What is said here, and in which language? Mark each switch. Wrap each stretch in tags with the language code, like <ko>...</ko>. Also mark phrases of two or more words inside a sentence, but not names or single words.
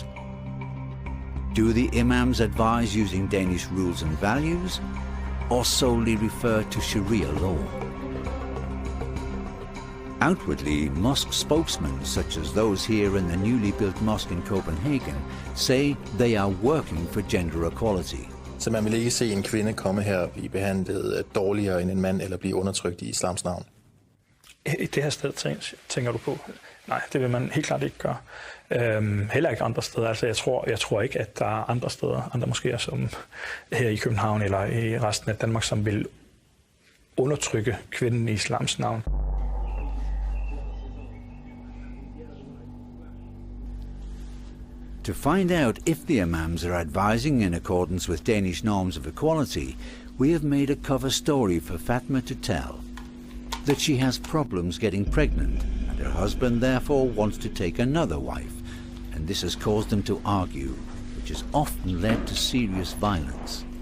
<en>Do the imams advise using Danish rules and values, or solely refer to Sharia law? Outwardly, mosque spokesmen, such as those here in the newly built mosque in Copenhagen, say they are working for gender equality.</en> <da>Så man vil ikke se en kvinde komme her og blive behandlet dårligere end en mand eller blive undertrykt i islams navn? I det her sted tænker du på? Nej, det vil man helt klart ikke gøre. Heller ikke andre steder. Altså, jeg tror ikke, at der er andre steder, andre moskéer, som her i København eller i resten af Danmark, som vil undertrykke kvinden i islams navn.</da> <en>To find out if the imams are advising in accordance with Danish norms of equality, we have made a cover story for Fatma to tell. That she has problems getting pregnant, and her husband therefore wants to take another wife, and this has caused them to argue, which has often led to serious violence.</en>